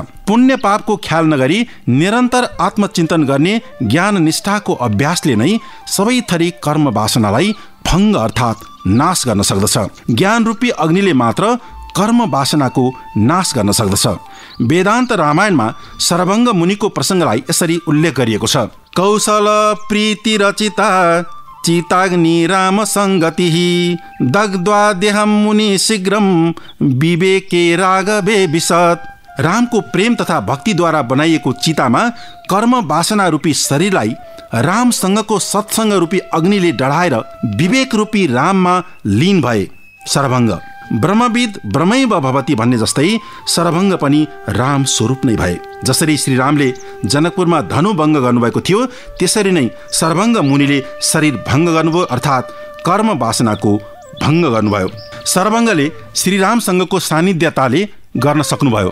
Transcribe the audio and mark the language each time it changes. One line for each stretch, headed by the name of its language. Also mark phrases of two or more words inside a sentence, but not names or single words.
Nepali: पुण्य पापको ख्याल नगरी निरन्तर आत्मचिन्तन गर्ने ज्ञान निष्ठाको अभ्यासले नै सबै थरी कर्म वासनालाई भङ्ग अर्थात् नाश गर्न सक्दछ। ज्ञान रूपी अग्निले मात्र कर्म वासनाको नाश गर्न सक्दछ। वेदान्त रामायणमा सरभङ्ग मुनिको प्रसङ्गलाई यसरी उल्लेख गरिएको छ।
Sanskrit: कौशल प्रीति रचिता चिताग्नि राम संगति दग्ध्वा देहं मुनि शीघ्रम विवेके राघवे विशत।
Nepali: रामको प्रेम तथा भक्तिद्वारा बनाइएको चितामा कर्म वासना रूपी शरीरलाई रामसँगको सत्सङ्ग रूपी अग्निले डढाएर विवेक रूपी राममा लीन भए सरभङ्ग।
Sanskrit: ब्रह्मविद ब्रह्मैव भवति
Nepali: भन्ने जस्तै सरभङ्ग पनि राम स्वरूप नै भए। जसरी श्रीरामले जनकपुरमा धनु भङ्ग गर्नुभएको थियो, त्यसरी नै सरभङ्ग मुनिले शरीर भङ्ग गर्नुभयो अर्थात् कर्म वासनाको भङ्ग गर्नुभयो। सरभङ्गले श्रीरामसँगको सान्निध्यताले गर्न सक्नुभयो।